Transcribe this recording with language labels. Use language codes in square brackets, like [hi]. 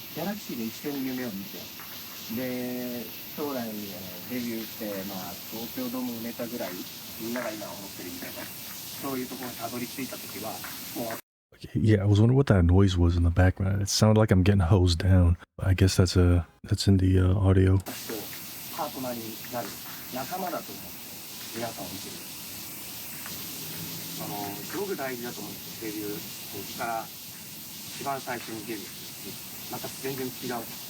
[ja] ギャラクシーで一緒に夢を見て、で将来、デビューして、まあ、東京ドーム埋めたぐらいみんなが今思ってるみたいなそういうところにたどり着いた時はもう。 [en] Yeah, I was wondering what that noise was in the background. It sounded like I'm getting hosed down. I guess that's in the audio. [ja] パートナーになる仲間だと思って皆さんを見てる。すごく大事だと思うんですよ。デビュー時から一番最初にデビューするまた全然違う。